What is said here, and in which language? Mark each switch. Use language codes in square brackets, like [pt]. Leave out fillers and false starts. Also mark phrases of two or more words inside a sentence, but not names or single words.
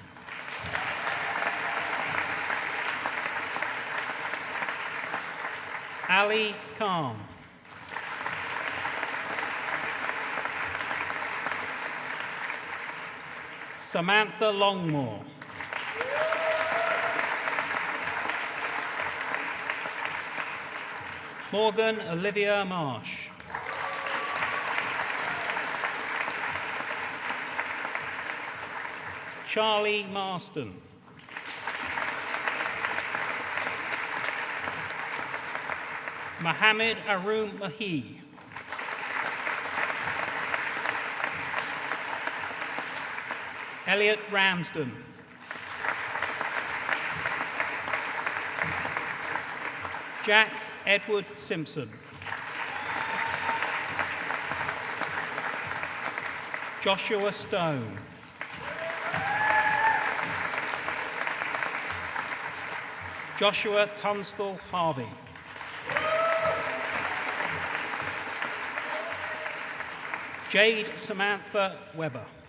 [en] Ali Khan. Samantha Longmore. Morgan Olivia Marsh. Charlie Marston. Mohammed Arum Mahi. Elliot Ramsden. Jack Edward Simpson. Joshua Stone. Joshua Tunstall Harvey. Jade Samantha Weber.